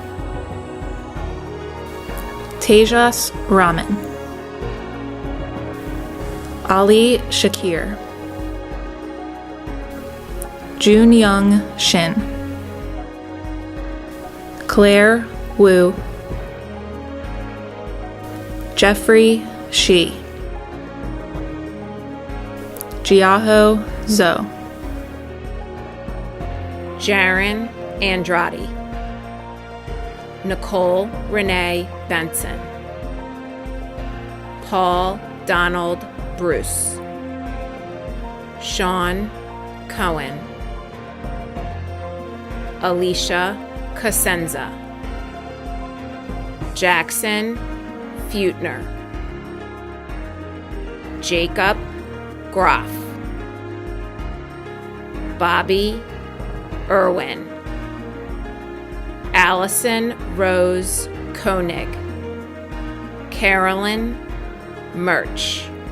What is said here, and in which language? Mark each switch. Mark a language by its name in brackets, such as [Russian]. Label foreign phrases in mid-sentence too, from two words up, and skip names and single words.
[English] Tejas Raman, Ali Shakir, Jun Young Shin, Claire Wu, Jeffrey Shi, Jiaho Zhou, Jaron Andrade, Nicole Renee Benson, Paul Donald Bruce, Sean Cohen, Alicia Cosenza, Jackson Feutner, Jacob Groff, Bobby Irwin, Allison Rose Koenig, Carolyn Murch,